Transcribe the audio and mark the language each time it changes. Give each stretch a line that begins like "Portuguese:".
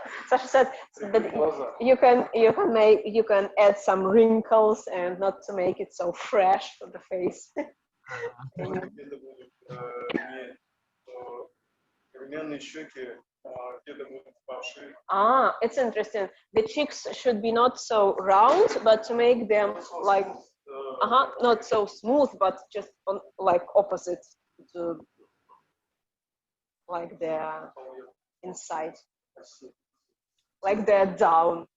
English: Sasha said that you can add some wrinkles and not to make it so fresh for the face.
Russian: Это будут не румяные щеки, где-то будут впавшие.
English: It's interesting. The cheeks should be not so round, but to make them like not so smooth, but just on, like opposite to like they're inside, like they're down.